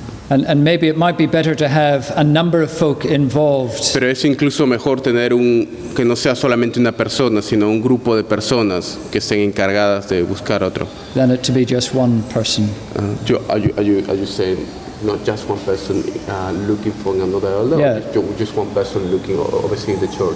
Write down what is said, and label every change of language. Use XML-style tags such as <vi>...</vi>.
<en>And maybe it might be better to have a number of folk involved.</en> <es>Pero es incluso mejor tener que no sea solamente una persona, sino un grupo de personas que estén encargadas de buscar otro.</es> <en>Than it to be just one person. Are you saying not just one person looking for another elder, Yeah. or just one person looking overseeing the church?</en>